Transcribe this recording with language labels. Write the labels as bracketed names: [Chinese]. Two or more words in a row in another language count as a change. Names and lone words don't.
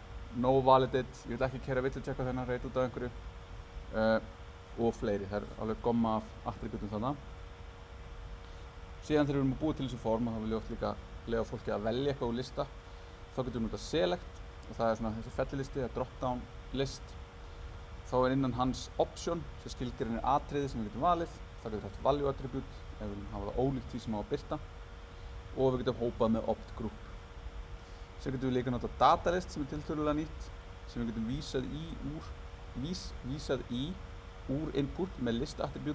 [English] No validate, [Icelandic] ég vil ekki keyra villuchecka þennan reit út af einhverju. Og fleiri, það er alveg gomma af attributum þarna. Síðan þegar við erum að búa til þessu form, þá vil ég oft líka leyfa fólki að velja eitthvað úr lista. Þá getum við notað select og það er svona þessi fellilisti, eða [English] drop-down list. [Icelandic] Þá er innan hans option sem skilgreinir atriði sem við getum valið. Það getur haft [English] value attribute [Icelandic] ef við viljum hafa það ólíkt því sem á að birta. Og við getum hópað með opt group. Svo getum við líka notað datalist sem er tiltölulega nýtt, sem við getum vísað í úr input með list attributi.